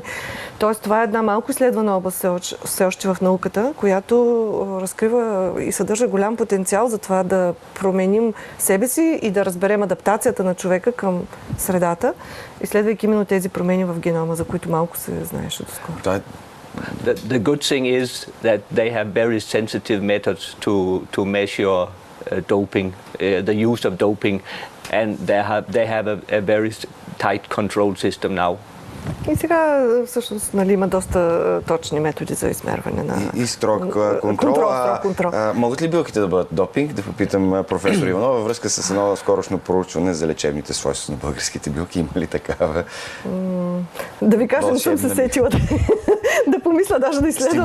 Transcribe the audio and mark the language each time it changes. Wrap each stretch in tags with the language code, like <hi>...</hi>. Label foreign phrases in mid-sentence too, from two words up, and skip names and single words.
<bg>Тоест, това е една малко изследвана област все още в науката, която разкрива и съдържа голям потенциал за това да променим себе си и да разберем адаптацията на човека към средата, изследвайки именно тези промени в генома, за които малко се знаеше доскоро.</bg> <en>The good thing is that they have very sensitive methods to measure doping, the use of doping, and they have a very tight control system now.</en> <bg>И сега всъщност има доста точни методи за измерване на... И строг контрол. Могат ли билките да бъдат допинг? Да попитам професор Иванова във връзка с едно скорошно проучване за лечебните свойства на българските билки. Има ли такава? Да ви кажа, не съм се сетила да помисля, даже да изследвам.</bg>